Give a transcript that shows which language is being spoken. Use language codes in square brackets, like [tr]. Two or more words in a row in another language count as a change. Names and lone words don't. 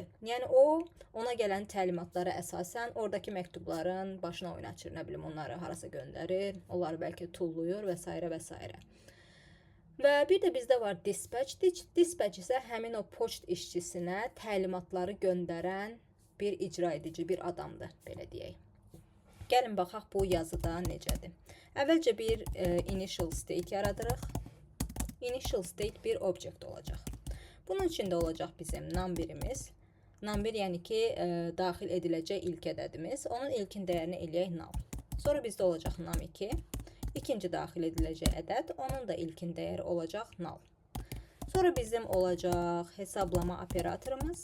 [az] Yəni ona gələn təlimatlara əsasən oradakı məktubların başına oynaçır, nə bilim, onları harasa göndərir, onları bəlkə tulluyur və s. və s. Və bir də bizdə var dispatch. Dispatch isə həmin o poçt işçisinə təlimatları göndərən bir icra edici, bir adamdır, belə deyək. Gəlin baxaq bu yazıda necədir. Əvvəlcə bir [en] initial state [az] yaradırıq. [en] Initial state [az] bir object olacaq. Bunun içində olacaq bizim num1'imiz. Num1 yəni ki, daxil ediləcək ilk ədədimiz. Onun ilkin dəyərini eləyək null. Sonra bizdə olacaq num2. İkinci daxil ediləcək ədəd. Onun da ilkin dəyəri olacaq null. Sonra bizim olacaq hesablama operatorumuz.